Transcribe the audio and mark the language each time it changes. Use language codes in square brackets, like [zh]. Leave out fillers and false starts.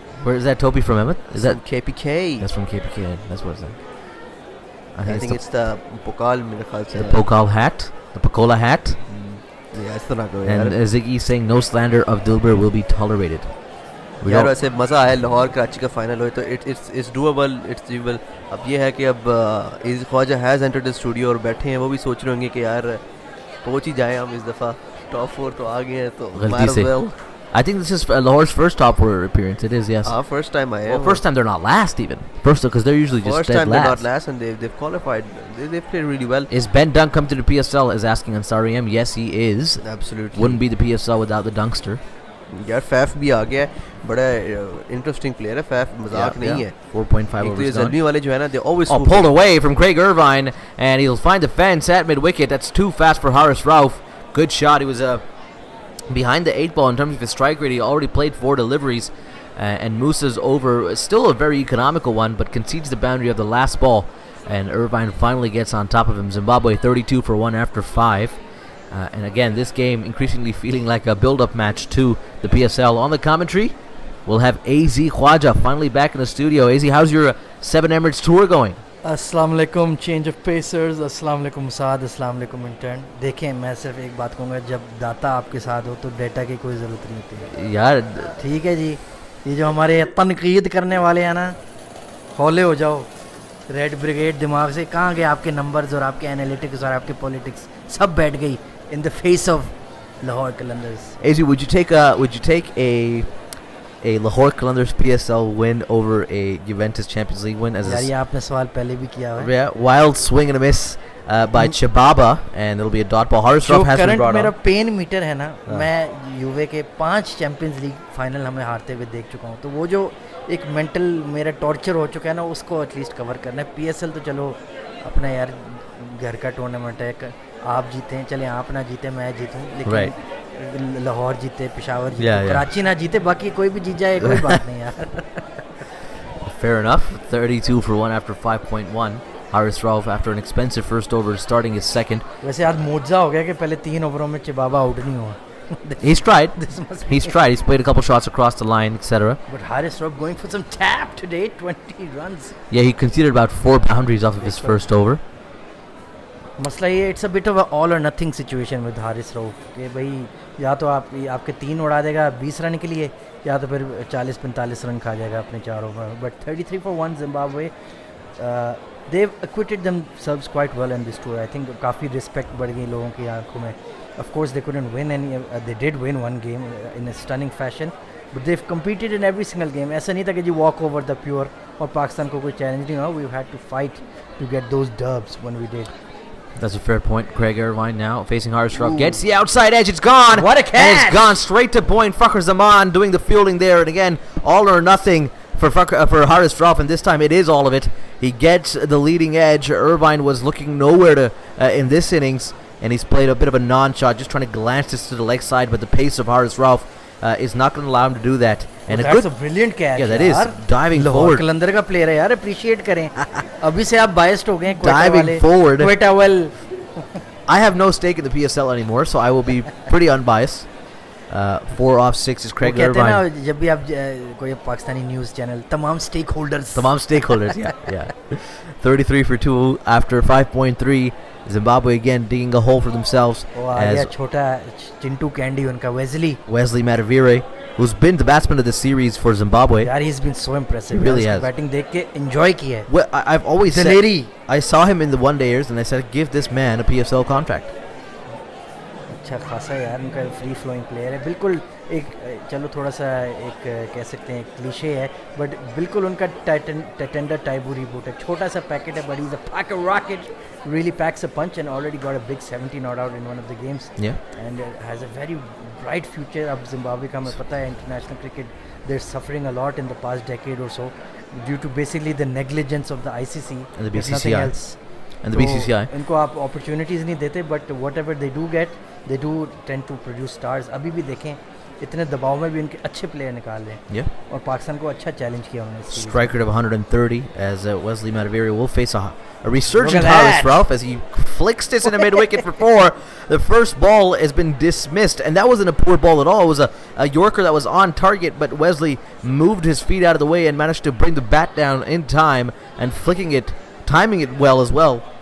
[en] Where is that topi from, Emmett? Is that KPK? That's from KPK. That's what it's like. I think it's the Pokal. The Pokal hat, the Pokola hat. Yeah, it's not good. And Ziggy saying no slander of Dilbar will be tolerated. [hi] यार वैसे मज़ा आया लाहौर कराची का final हुए तो [en] it's doable, it's doable. [hi] अब ये है कि अब इस Khwaja [en] has entered the studio [hi] और बैठे हैं, वो भी सोच रहे होंगे कि यार पहुंच ही जाए हम इस दफ़ा, top 4 तो आ गए हैं तो [en] might as well. I think this is Lahore's first top 4 appearance. It is, yes. First time I am. Well, first time they're not last even. First because they're usually just first dead time last. They're not last and they've qualified. They've played really well. Is Ben Dunk come to the PSL? Is asking Ansari M. Yes, he is. Absolutely. Wouldn't be the PSL without the Dunkster. [hi] यार Faf भी आ गया है, बड़ा interesting player है Faf, मजाक नहीं है. [en] 4.5 overs gone. [hi] जल्दी वाले जो है ना, [en] they always pulled away from Craig Irvine and he'll find the fence at mid wicket. That's too fast for Haris Rauf. Good shot. He was behind the 8 ball in terms of his strike rate. He already played 4 deliveries, and Musa's over is still a very economical one, but concedes the boundary of the last ball, and Irvine finally gets on top of him. Zimbabwe 32 for 1 after 5. And again, this game increasingly feeling like a build-up match to the PSL. On the commentary, we'll have AZ Khwaja finally back in the studio. AZ, how's your 7 Emirates tour going? [hi] अस्सलाम वालेकुम change of pacers, अस्सलाम वालेकुम Mossad, अस्सलाम वालेकुम intern. देखें, मैं सिर्फ एक बात कहूँगा, जब दाता आपके साथ हो तो डेटा की कोई ज़रूरत नहीं होती है यार. ठीक है जी. ये जो हमारे तनकीद करने वाले हैं ना, हौले हो जाओ. रेड ब्रिगेड दिमाग से कहाँ गए आपके नंबर्स और आपके एनालिटिक्स और आपके पॉलिटिक्स, सब बैठ गई [en] in the face of Lahore Qalandars. AZ, would you take a Lahore Qalandars PSL win over a Juventus Champions League win? [hi] यार ये आपने सवाल पहले भी किया है. [en] Yeah, wild swing and a miss by Chababa, and it'll be a dot ball. Haris Rauf has been brought on. [hi] मेरा pen metre है ना, मैं यूवे के 5 चैंपियंस लीग फाइनल हमें हारते हुए देख चुका हूँ, तो वो जो एक मेंटल मेरा टॉर्चर हो चुका है ना, उसको एटलीस्ट कवर करना है। पीएसएल तो चलो अपना यार घर का टूर्नामेंट है, आप जीते चले, आप ना जीते मैं जीतूं, लेकिन लाहौर जीते, पेशावर जीते, कराची ना जीते, बाकी कोई भी जीत जाए कोई बात नहीं यार। [en] Fair enough. 32 for 1 after 5.1. Haris Rauf after an expensive first over starting his second. [hi] वैसे आज मुआवजा हो गया कि पहले 3 ओवरों में चिबाबा आउट नहीं हुआ। [en] He's tried. He's tried. He's played a couple shots across the line, etc. But Haris Rauf going for some tap today, 20 runs. Yeah, he conceded about 4 boundaries off of his first over. [hi] मसला ये [en] it's a bit of a all or nothing situation with [hi] Haris Rauf कि भाई या तो आपके 3 उड़ा देगा 20 रन के लिए, या तो फिर 40-45 रन खा जाएगा अपने 4 over. [en] But 33 for 1 Zimbabwe, they've acquitted themselves quite well in this tour. I think [hi] काफ़ी रिस्पेक्ट बढ़ गई लोगों की आंखों में। [en] Of course they couldn't win any, they did win one game in a stunning fashion, but they've competed in every single game. [hi] ऐसा नहीं था कि जी [en] walk over the pure [hi] और पाकिस्तान को कोई challenge नहीं हुआ। [en] We've had to fight to get those dubs when we did. That's a fair point. Craig Irvine now facing Haris Rauf. Gets the outside edge. It's gone. What a catch! And it's gone straight to point. Fakhar Zaman doing the fielding there. And again, all or nothing for Haris Rauf. And this time it is all of it. He gets the leading edge. Irvine was looking nowhere to in this innings. And he's played a bit of a non-shot, just trying to glance this to the leg side. But the pace of Haris Rauf is not going to allow him to do that. And that's a brilliant catch. Yeah, that is. Diving forward. [hi] कलंदर का player है यार, appreciate करें। अभी से आप biased हो गए [en] Diving forward. [hi] Quetta well. [en] I have no stake in the PSL anymore, so I will be pretty unbiased. 4 off 6 is Craig Irvine. [hi] कहते हैं ना जब भी आप कोई पाकिस्तानी न्यूज़ चैनल, तमाम [en] stakeholders, yeah. 33 for 2 after 5.3. Zimbabwe again digging a hole for themselves. [hi] as छोटा Chintu candy उनका [en] Wesley Matavire, who's been the batsman of the series for Zimbabwe. यार he's been so impressive. He really has. [hi] Batting देख के enjoy किया है। [en] Well, I've always said, I saw him in the one-dayers and I said, give this man a PSL contract. [hi] अच्छा खासा यार उनका free flowing player है, बिल्कुल एक चलो थोड़ा सा एक कह सकते हैं क्लीशे है, बट बिल्कुल उनका टेंडर टाइबू रिबूट है, छोटा सा पैकेट है, [en] But is a pack rocket, really packs a punch and already got a big 70 not out in one of the games. Yeah. And has a very bright future. [hi] अब Zimbabwe का हमें पता है [en] international cricket they're suffering a lot in the past decade or so due to basically the negligence of the ICC and the BCCI. Nothing else. And the BCCI. [hi] इनको आप opportunities नहीं देते, [en] but whatever they do get, they do tend to produce stars. [hi] अभी भी देखें इतने दबाव में भी उनके अच्छे प्लेयर निकाल रहे हैं। [en] Yeah. [hi] और पाकिस्तान को अच्छा चैलेंज किया उन्होंने। [en] Strike rate of 130 as Wesley Matavire will face a resurgent Haris Rauf as he flicks this in a mid-wicket for 4. The first ball has been dismissed, and that wasn't a poor ball at all. It was a Yorker that was on target, but Wesley moved his feet out of the way and managed to bring the bat down in time and flicking it, timing it well as well.